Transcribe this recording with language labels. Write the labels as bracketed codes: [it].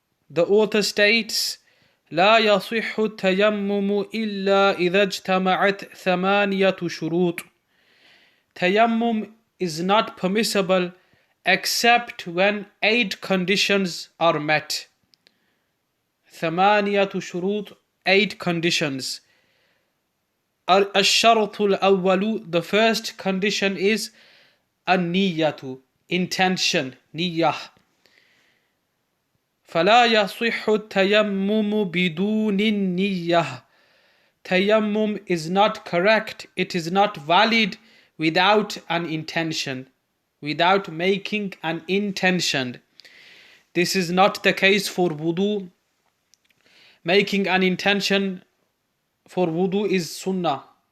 [en] The author states, [ar] لا يصح التيمم إلا إذا اجتمعت ثمانية شروط. [en] Tayammum is not permissible except when 8 conditions are met. [ar] ثمانية شروط, [en] 8 conditions. [ar] الشرط الأول, [en] the first condition is النية, intention, نية. [ar] فلا يصح التيمم بدون النية. [en] Tayammum is not correct, it is not valid without an intention, without making an intention. This is not the case for wudu. Making an intention for wudu is sunnah.